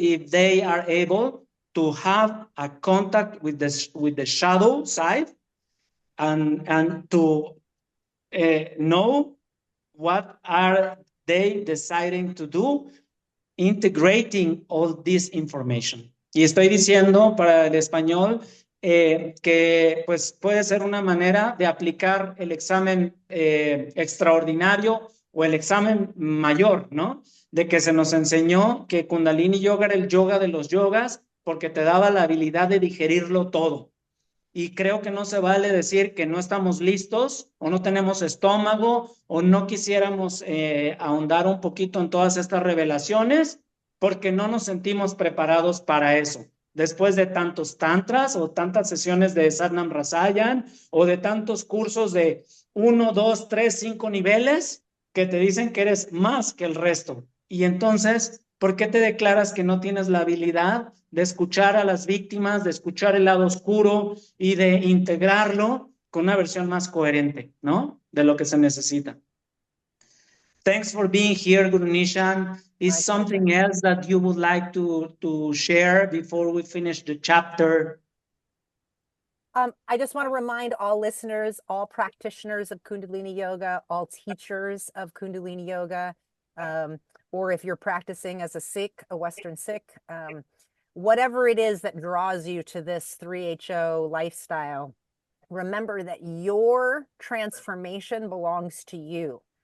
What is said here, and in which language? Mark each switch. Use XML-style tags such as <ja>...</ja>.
<en>they are able to have a contact with the shadow side and to know what are they deciding to do, integrating all this information.</en> <es>Y estoy diciendo para el español que pues puede ser una manera de aplicar el examen extraordinario o el examen mayor, ¿no? De que se nos enseñó que Kundalini Yoga era el yoga de los yogas porque te daba la habilidad de digerirlo todo. Y creo que no se vale decir que no estamos listos o no tenemos estómago o no quisiéramos ahondar un poquito en todas estas revelaciones porque no nos sentimos preparados para eso. Después de tantos tantras o tantas sesiones de Satnam Rasayan o de tantos cursos de 1, 2, 3, 5 niveles que te dicen que eres más que el resto. Y entonces, ¿por qué te declaras que no tienes la habilidad de escuchar a las víctimas, de escuchar el lado oscuro y de integrarlo con una versión más coherente, ¿no? De lo que se necesita.</es> <en>Thanks for being here, Guru Nishan. Is something else that you would like to share before we finish the chapter? I just want to remind all listeners, all practitioners of Kundalini Yoga, all teachers of Kundalini Yoga, or if you're practicing as a Sikh, a Western Sikh, whatever it is that draws you to this 3HO lifestyle, remember that your transformation belongs to you.</en>